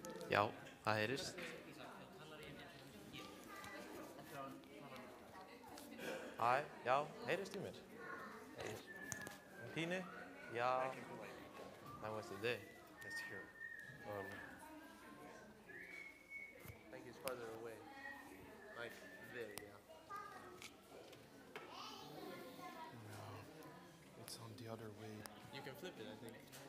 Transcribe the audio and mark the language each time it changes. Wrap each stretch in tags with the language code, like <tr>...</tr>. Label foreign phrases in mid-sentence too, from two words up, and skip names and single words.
<is>Já, það heyrist. Hæ, já, heyrist í mér? Heyr. Pínu? Já.</is> <en>How was the day? It's here. I think it's farther away. Like there, yeah. No, it's on the other way. You can flip it, I think.</en>